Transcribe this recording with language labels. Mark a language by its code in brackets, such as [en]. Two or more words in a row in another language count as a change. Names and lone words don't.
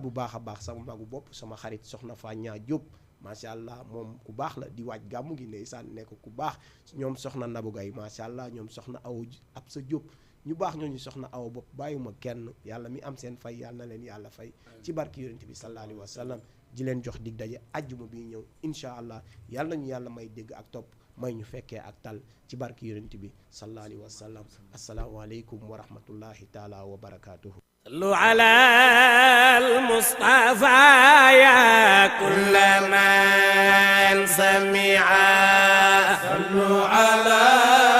[wo] bu baax a baax sama magu bopp sama xarit soxna Fania Diop [ar] ما شاء الله [wo] moom ku baax la di waaj gàmmu gi ndeysaan nekk ku baax ñoom soxna Nabou Gaye [ar] ما شاء الله [wo] ñoom soxna aw ab sa Diop ñu baax ñooñu soxna aw bopp bàyyuma kenn yàlla mi am seen fay yàlla na leen yàlla fay ci barki yonent bi [ar] صلى الله عليه وسلم [wo] di leen jox dig daje ajjuma bi ñëw [ar] إن شاء الله [wo] yàlla nañu yàlla may dégg ak topp may ñu fekkee ak tal ci barki yonent bi [ar] صلى الله عليه وسلم السلام عليكم ورحمة الله تعالى وبركاته صلوا على المصطفى يا كل من سمع صلوا على